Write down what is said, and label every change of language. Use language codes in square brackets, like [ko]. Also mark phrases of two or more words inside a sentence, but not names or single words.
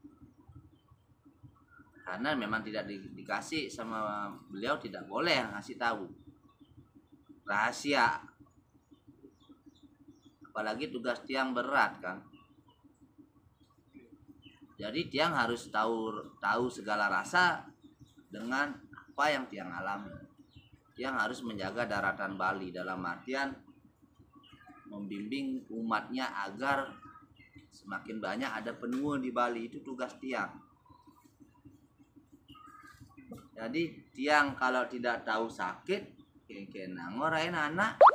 [id] Karena memang tidak dikasih sama beliau, tidak boleh ngasih tahu rahasia, apalagi tugas tiang berat kan. Jadi tiang harus tahu segala rasa dengan apa yang tiang alami. Tiang harus menjaga daratan Bali dalam artian membimbing umatnya agar semakin banyak ada penuh di Bali, itu tugas tiang. Jadi tiang kalau tidak tahu sakit, [ban] kenang orain anak.